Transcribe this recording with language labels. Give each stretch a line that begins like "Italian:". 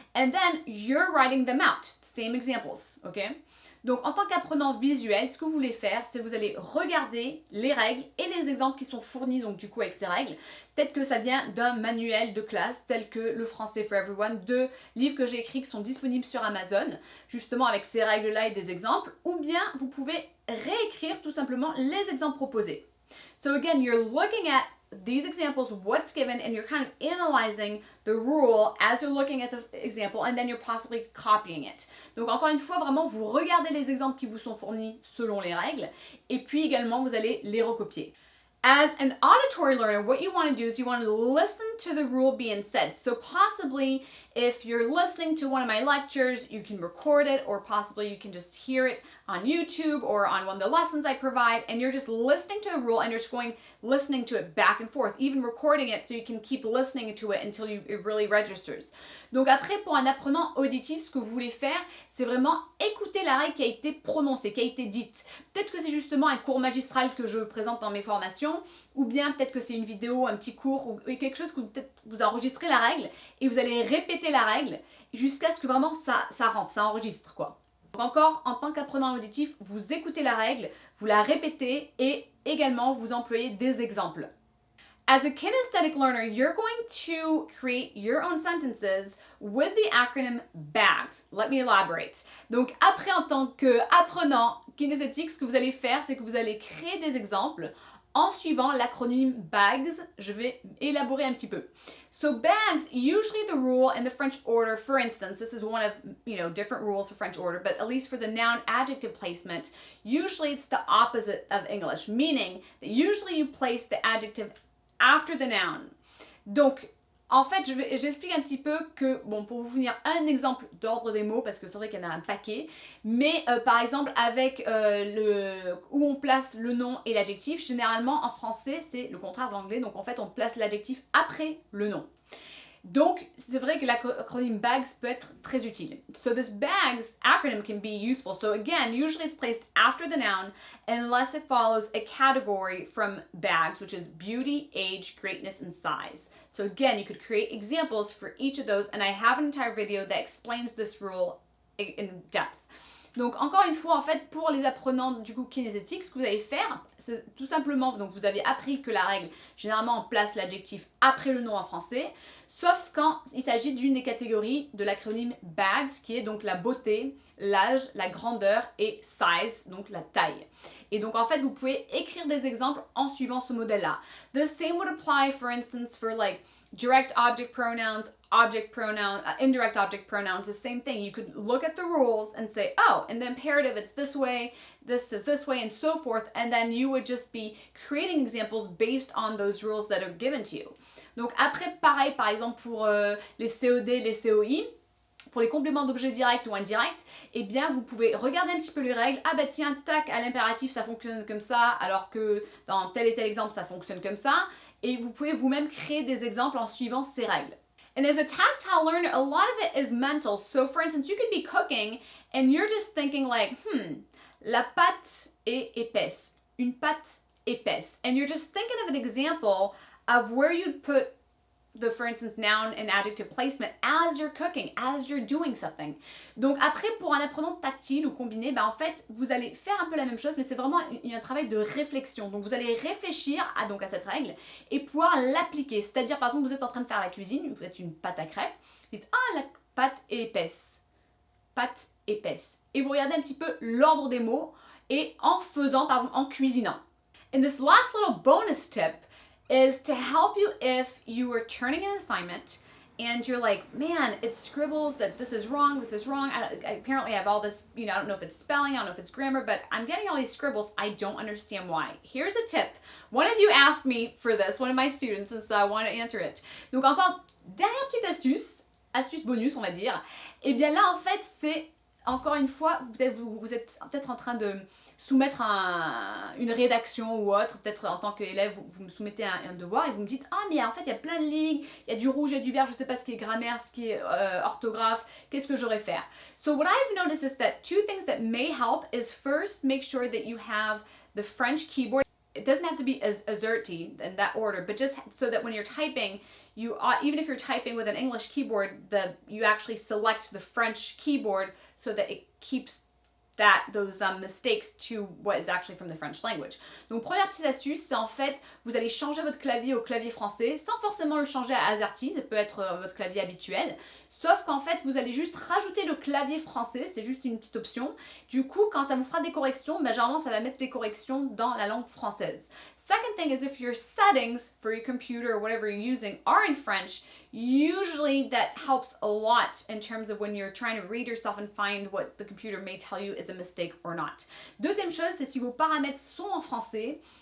English: And then you're writing them out. Same examples, okay?
French: Donc, en tant qu'apprenant visuel, ce que vous voulez faire, c'est vous allez regarder les règles et les exemples qui sont fournis, donc du coup avec ces règles. Peut-être que ça vient d'un manuel de classe, tel que Le Français for Everyone, 2 livres que j'ai écrits qui sont disponibles sur Amazon, justement avec ces règles-là et des exemples, ou bien vous pouvez réécrire tout simplement les exemples proposés.
English: So again, you're looking at these examples, what's given, and you're kind of analyzing the rule as you're looking at the example, and then you're possibly copying it.
French: Donc encore une fois, vraiment, vous regardez les exemples qui vous sont fournis selon les règles, et puis également, vous allez les recopier.
English: As an auditory learner, what you want to do is you want to listen to the rule being said. So possibly if you're listening to one of my lectures, you can record it, or possibly you can just hear it on YouTube or on one of the lessons I provide, and you're just listening to the rule and you're just listening to it back and forth, even recording it so you can keep listening to it until it really registers.
French: Donc après, pour un apprenant auditif, ce que vous voulez faire, c'est vraiment écouter la règle qui a été prononcée, qui a été dite. Peut-être que c'est justement un cours magistral que je présente dans mes formations, ou bien peut-être que c'est une vidéo, un petit cours, ou quelque chose que peut-être vous enregistrez la règle et vous allez répéter la règle jusqu'à ce que vraiment ça rentre, ça enregistre quoi. Donc encore, en tant qu'apprenant auditif, vous écoutez la règle, vous la répétez et également vous employez des exemples.
English: As a kinesthetic learner, you're going to create your own sentences with the acronym BAGS. Let me elaborate.
French: Donc après, en tant qu'apprenant kinesthétique, ce que vous allez faire, c'est que vous allez créer des exemples en suivant l'acronyme BAGS. Je vais élaborer un petit peu.
English: So BAGS, usually the rule in the French order, for instance, this is one of, different rules for French order, but at least for the noun adjective placement, usually it's the opposite of English, meaning that usually you place the adjective after the noun.
French: Donc, en fait, j'explique un petit peu que, bon, pour vous fournir un exemple d'ordre des mots, parce que c'est vrai qu'il y en a un paquet, mais par exemple, avec où on place le nom et l'adjectif, généralement en français, c'est le contraire de l'anglais, donc en fait, on place l'adjectif après le nom. Donc, c'est vrai que l'acronyme BAGS peut être très utile.
English: So this BAGS acronym can be useful. So again, usually it's placed after the noun unless it follows a category from BAGS, which is beauty, age, greatness, and size. So again, you could create examples for each of those, and I have an entire video that explains this rule in depth.
French: Donc encore une fois, en fait, pour les apprenants du coup kinesthétique, ce que vous allez faire, c'est tout simplement, donc vous avez appris que la règle, généralement on place l'adjectif après le nom en français, sauf quand il s'agit d'une des catégories de l'acronyme BAGS, qui est donc la beauté, l'âge, la grandeur et size, donc la taille. Et donc en fait, vous pouvez écrire des exemples en suivant ce modèle-là.
English: The same would apply, for instance, for like direct object pronouns, indirect object pronouns, the same thing. You could look at the rules and say, oh, in the imperative it's this way, this is this way, and so forth, and then you would just be creating examples based on those rules that are given to you.
French: Donc après, pareil, par exemple pour les COD, les COI, pour les compléments d'objets directs ou indirects, eh bien vous pouvez regarder un petit peu les règles. Ah bah tiens, tac, à l'impératif ça fonctionne comme ça, alors que dans tel et tel exemple ça fonctionne comme ça. Et vous pouvez vous-même créer des exemples en suivant ces règles.
English: And as a tactile learner, a lot of it is mental. So for instance, you could be cooking and you're just thinking like,
French: la pâte est épaisse. Une pâte épaisse.
English: And you're just thinking of an example of where you'd put the, for instance, noun and adjective placement as you're cooking, as you're doing something.
French: Donc après, pour un apprenant tactile ou combiné, en fait, vous allez faire un peu la même chose, mais c'est vraiment un travail de réflexion. Donc vous allez réfléchir à cette règle et pouvoir l'appliquer. C'est-à-dire, par exemple, vous êtes en train de faire la cuisine, vous faites une pâte à crêpes, vous dites, ah, la pâte est épaisse. Pâte épaisse. Et vous regardez un petit peu l'ordre des mots et en faisant, par exemple, en cuisinant.
English: And this last little bonus tip is to help you if you were turning an assignment and you're like, man, it scribbles that this is wrong, apparently I have all this, I don't know if it's spelling, I don't know if it's grammar, but I'm getting all these scribbles, I don't understand why. Here's a tip. One of you asked me for this, one of my students, and so I want to answer it.
French: Donc encore, dernière petite astuce bonus, on va dire. Et bien là, en fait, c'est, encore une fois, vous êtes peut-être en train de soumettre une rédaction ou autre, peut-être en tant qu'élève, vous me soumettez un devoir et vous me dites, ah mais en fait il y a plein de lignes, il y a du rouge et du vert, je ne sais pas ce qui est grammaire, ce qui est orthographe, qu'est-ce que j'aurais faire?
English: So what I've noticed is that two things that may help is first make sure that you have the French keyboard. It doesn't have to be AZERTY in that order, but just so that when you're typing, you even if you're typing with an English keyboard, you actually select the French keyboard so that it keeps those mistakes to what is actually from the French language.
French: Donc première petite astuce, c'est en fait, vous allez changer votre clavier au clavier français sans forcément le changer à AZERTY, ça peut être votre clavier habituel, sauf qu'en fait vous allez juste rajouter le clavier français, c'est juste une petite option. Du coup, quand ça vous fera des corrections, généralement ça va mettre les corrections dans la langue française.
English: Second thing is if your settings for your computer or whatever you're using are in French, usually that helps a lot in terms of when you're trying to read yourself and find what the computer may tell you is a mistake or not.
French: Deuxième chose, c'est si vos paramètres sont en français